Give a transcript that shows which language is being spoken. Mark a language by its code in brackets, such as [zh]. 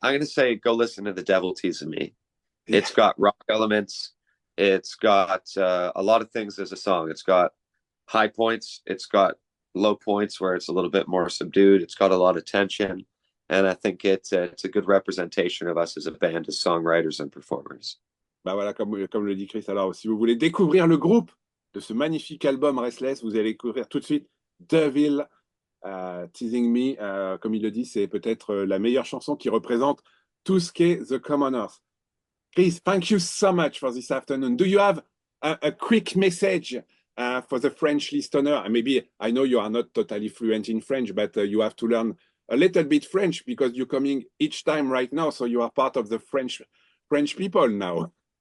[en] I'm going to say go listen to The Devil Teasing Me. Yeah. It's got rock elements. It's got a lot of things as a song. It's got high points. It's got low points where it's a little bit more subdued. It's got a lot of tension. And I think it's a good representation of us as a band, as songwriters and performers. [fr] Bah voilà, comme le dit Chris. Alors, si vous voulez découvrir le groupe de ce magnifique album Restless, vous allez découvrir tout de suite Devil Teasing Me. Comme il le dit, c'est peut-être la meilleure chanson qui représente tout ce qu'est The Commoners. [en] Chris, thank you so much for this afternoon. Do you have a quick message for the French listener? And maybe I know you are not totally fluent in French, but you have to learn a little bit French because you're coming each time right now. So you are part of the French people now.